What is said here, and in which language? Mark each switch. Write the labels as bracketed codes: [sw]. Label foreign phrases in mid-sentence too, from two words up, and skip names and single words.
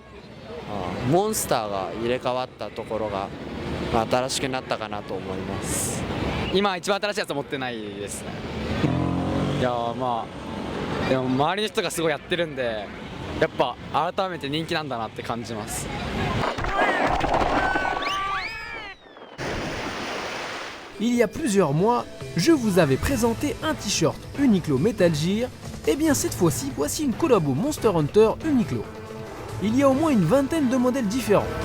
[ja] モンスターが入れ替わったところが、新しくなったかなと思います。今一番新しいやつは持ってないですね。いやでも周りの人がすごいやってるんでやっぱ改めて人気なんだなって感じます。 [fr] Il y a plusieurs mois, je vous avais présenté un t-shirt Uniqlo Metal Gear, et bien cette fois-ci, voici une collabo Monster Hunter Uniqlo. Il y a au moins une vingtaine de modèles différents.